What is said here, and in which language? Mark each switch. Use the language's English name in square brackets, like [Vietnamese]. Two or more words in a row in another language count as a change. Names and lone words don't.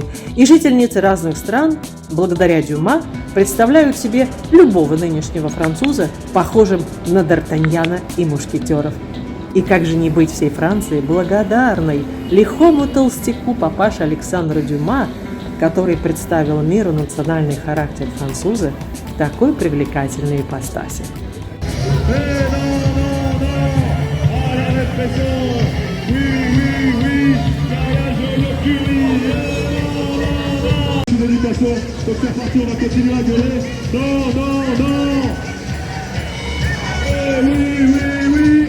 [Russian] И жительницы разных стран, благодаря Дюма, представляют себе любого нынешнего француза, похожим на Д'Артаньяна и мушкетеров. И как же не быть всей Франции благодарной лихому толстяку папаше Александра Дюма, который представил миру национальный характер француза в такой привлекательной ипостаси. [French] Donc c'est parti, on va continuer à gueuler. Non, non, non. Eh oui, oui, oui.